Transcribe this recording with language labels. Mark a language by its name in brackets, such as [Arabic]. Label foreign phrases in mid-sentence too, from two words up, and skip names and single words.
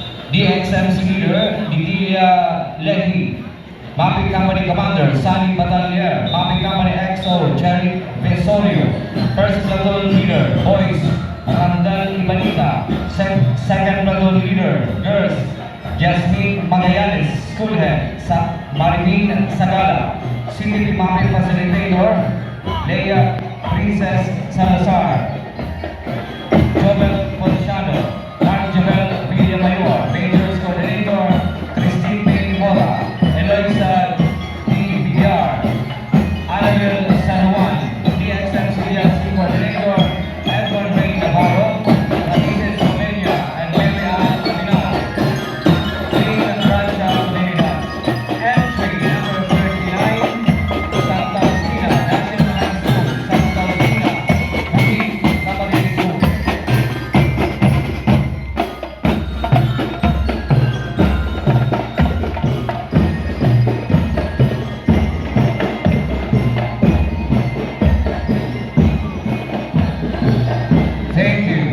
[English] DXMC leader, Didilia Lehi. Mapping Company Commander, Sunny Batalier. Mapping Company XO, Jerry Vesorio. First Platoon Leader, Boys, Randall Ibanita. Second Platoon Leader, Girls, Jasmine Magallanes. School Head, Marimin Sagala. CTP Mapping Facilitator, Leia Princess Salazar. Jovel Policiano, Mark Jovel Villamayor. Majors Coordinator, Christine Bailey Mora. Eloisa D. Villar, Annabel San Juan, DXMC Coordinator, Edward Ray Navarro, Alices Romania, and Mary Ann Pinar. Jason Bradshaw Manila. Entry number 39, Santa Lucina National High School, Santa Lucina, Bukid, Camarines Sur. Thank you.